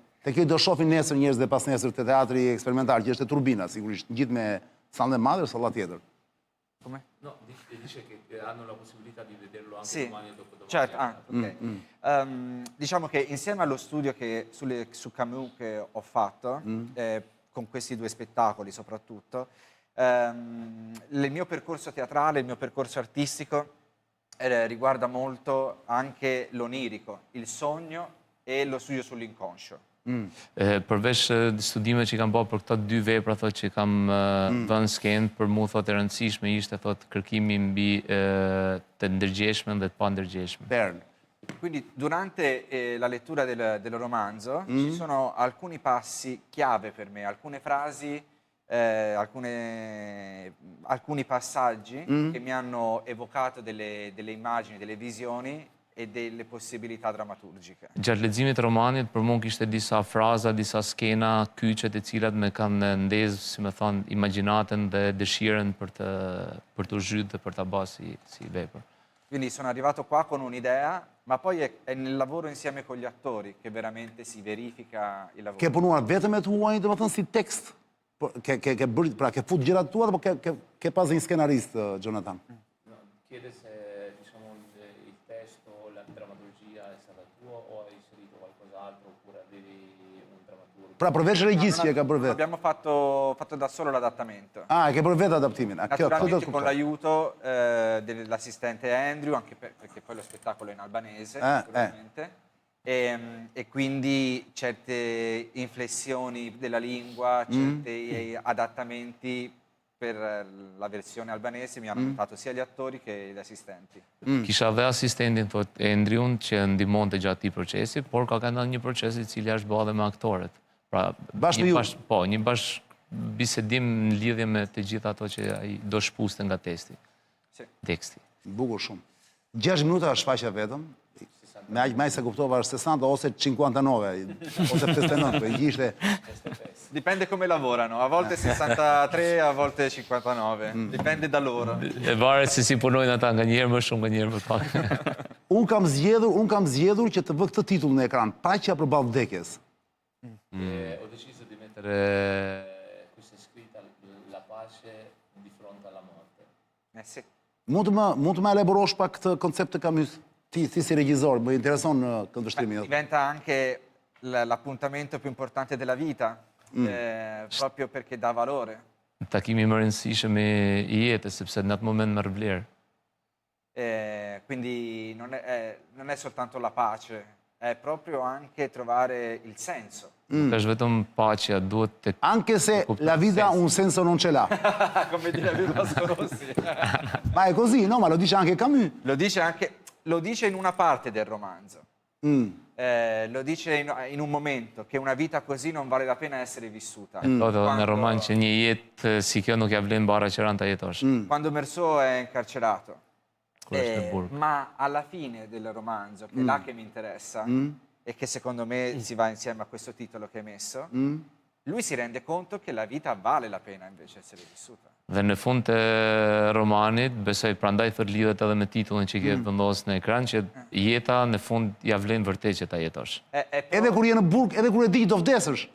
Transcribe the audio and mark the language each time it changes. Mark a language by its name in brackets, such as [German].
[Albanian] Te kjo do shohin nesër njerëz dhe pas nesër te teatri eksperimental, që është e Turbina sigurisht, gjithë me sallën e madhe, salla tjetër. [Italian] Come? No, dice che hanno la possibilità di vederlo anche Sì, domani e dopodomani. certo, ok. Diciamo che insieme allo studio su Camus che ho fatto, con questi 2 spettacoli soprattutto, il mio percorso teatrale, il mio percorso artistico riguarda molto anche l'onirico, il sogno e lo studio sull'inconscio. [Albanian] Përveç studime që kam bërë për këto 2 vepra, thot që kam vënë skenë, për mu thot e rëndësishme ishte thot kërkimi mbi të ndërgjeshmen dhe të pa ndërgjeshmen. Bern. [Italian] Quindi durante la lettura del romanzo ci sono alcuni passi chiave per me, alcune frasi, alcuni passaggi che mi hanno evocato delle immagini, delle visioni e delle possibilità drammaturgiche. [Albanian] Gjatë leximit të romanit, për mua kishte disa fraza, disa skena, kyçe të cilat me kanë ndezë, si më thonë, imagjinatën dhe dëshirën për të zhytë dhe për ta bërë si vepër. [Italian] Quindi sono arrivato qua con un'idea, ma poi è nel lavoro insieme con gli attori che veramente si verifica il lavoro. [Albanian] Ke punuar vetëm me të huajin, domethënë si tekst? Ke fut gjërat tua apo ke pas një skenarist, Jonathan? [Italian] Chiede se diciamo il testo, la drammaturgia è stata tua o hai inserito qualcos'altro oppure avevi un drammaturgo? [Albanian] Pra përveç regjisë që e ka bërë vetë. [Italian] Abbiamo fatto da solo l'adattamento. [Albanian] Ah, e ke bërë vetë adaptimin. [Italian] Naturalmente con l'aiuto dell'assistente Andrew, anche perché poi lo spettacolo è in albanese, naturalmente. E quindi certe inflessioni della lingua, certi adattamenti per la versione albanese mi hanno aiutato sia gli attori che gli assistenti. [Albanian] Kisha dhe asistentin, thot Andrewn, që ndihmonte gjatë këtij procesi, por ka kanë një proces i cili është bërë edhe me aktorët. Pra, një bisedim në lidhje me të gjitha ato që ai do shpuste nga teksti. Bukur shumë. 6 minuta është shfaqja vetëm. Me aq më se kuptova është 60 ose 59 ose 59, po ishte [Italian] Dipende come lavorano, a volte 63, a volte 59, dipende da loro. [Albanian] E varet se si punojnë ata, nga njerë më shumë, nga njerë më pak. Unë kam zgjedhur që të vë këtë titull në ekran, Paqja përballë vdekjes. [Italian] Ho deciso di mettere questa scritta, la pace di fronte alla morte. Sì. [Albanian] Mund të më elaborosh pak këtë koncept të Camus? Ti si regjisor, më intereson në këndvështrimin. [Italian] Diventa anche l'appuntamento più importante della vita, proprio perché dà valore. [Albanian] Takimi më rëndësishëm i jetës, sepse në atë moment merr vlerë. [Italian] Quindi non è soltanto la pace, è proprio anche trovare il senso. [Albanian] Nuk është vetëm paqja, duhet të... [Italian] Anche se la vita un senso non ce l'ha. Come direbbe Vasco Rossi. Ma è così, no? Ma lo dice anche Camus. Lo dice in una parte del romanzo. Lo dice in un momento che una vita così non vale la pena essere vissuta. [Albanian] Thotë edhe në roman që një jetë si kjo nuk ja vlen bara që rënë ta jetosh. [Italian] Quando Meursault è incarcerato. [Albanian] Kur është në burg. [Italian] Ma alla fine del romanzo, che è là che mi interessa, e che secondo me si va insieme a questo titolo che hai messo, lui si rende conto che la vita vale la pena invece essere vissuta. [Albanian] Dhe në fund të romanit, besoj prandaj thot lidhet edhe me titullin që ke vendosur në ekran, që jeta në fund ja vlen vërtet që ta jetosh. Edhe kur je në burg, edhe kur e di që do vdesësh,